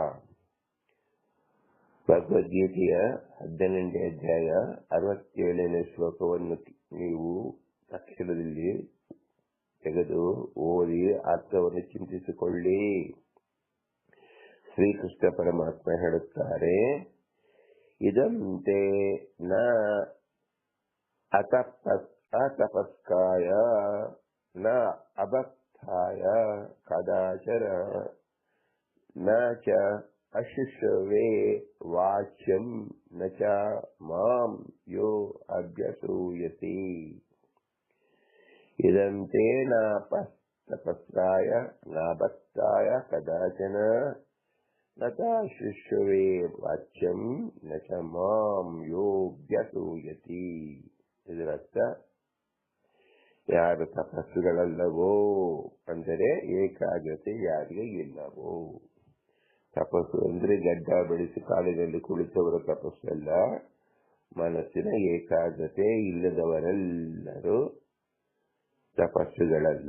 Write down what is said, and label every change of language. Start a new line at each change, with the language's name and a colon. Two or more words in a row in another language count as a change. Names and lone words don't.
Kannada: ಭಗವದ್ಗೀತೆಯ 18ನೇ ಅಧ್ಯಾಯ 67ನೇ ಶ್ಲೋಕವನ್ನು ನೀವು ಅಕ್ಷರದಲ್ಲಿ ತೆಗೆದು ಓದಿ ಅರ್ಥವನ್ನು ಚಿಂತಿಸಿಕೊಳ್ಳಿ. ಶ್ರೀಕೃಷ್ಣ ಪರಮಾತ್ಮ ಹೇಳುತ್ತಾರೆ,
Sanskrit: ಇದಂತೆ ನ ಅತಪಸ್ಕಾಯ ನ ಅಭಕ್ತಾಯ ಕದಾಚರ ನ ಚ ಅಶುಶ್ರವೇ ವಾಚ್ಯಂ ನ ಚ ಮಾಂ ಯೋ ಅಭ್ಯಸೂಯತಿ. ಇದಂತೆ ನ ತಪಸ್ಕಾಯ ನ ಭಕ್ತಾಯ ಕದಾಚನ ನ ಚ ಅಶುಶ್ರವೇ ವಾಚ್ಯಂ ನ ಚ ಮಾಂ ಯೋ ಅಭ್ಯಸೂಯತಿ.
Kannada: ಇದರರ್ಥ, ಯಾರು ತಪಸ್ಸುಗಳಲ್ಲವೋ ಅಂದರೆ ಏಕಾಗ್ರತೆ ಯಾರಿಗೆ ಇಲ್ಲವೋ. ತಪಸ್ಸು ಅಂದ್ರೆ ಗಡ್ಡ ಬೆಳೆಸಿ ಕಾಲಿನಲ್ಲಿ ಕುಳಿತವರ ತಪಸ್ಸಲ್ಲ. ಮನಸ್ಸಿನ ಏಕಾಗ್ರತೆ ಇಲ್ಲದವರೆಲ್ಲರೂ ತಪಸ್ಸುಗಳಲ್ಲ.